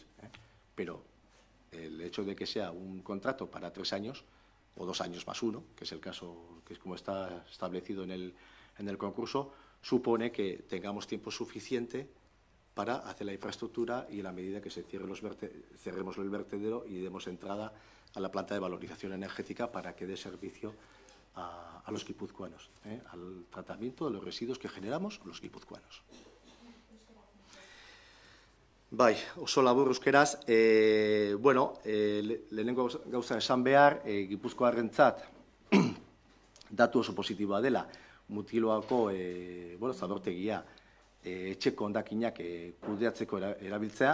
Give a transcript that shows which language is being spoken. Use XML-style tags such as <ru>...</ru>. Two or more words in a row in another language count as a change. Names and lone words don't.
<es>Pero el hecho de que sea un contrato para 3 años o 2 años más 1, que es el caso, que es como está establecido en el concurso, supone que tengamos tiempo suficiente para hacer la infraestructura y en la medida que se cerremos el vertedero y demos entrada a la planta de valorización energética para que dé servicio a los guipuzcoanos, al tratamiento de los residuos que generamos los guipuzcoanos.</es> <eu>Bai, oso labur euskeraz, bueno, lehenengo gauza esan behar, Gipuzkoarrentzat datu oso positiboa dela, Mutiloako zabortegia etxeko hondakinak kudeatzeko erabiltzea.</eu>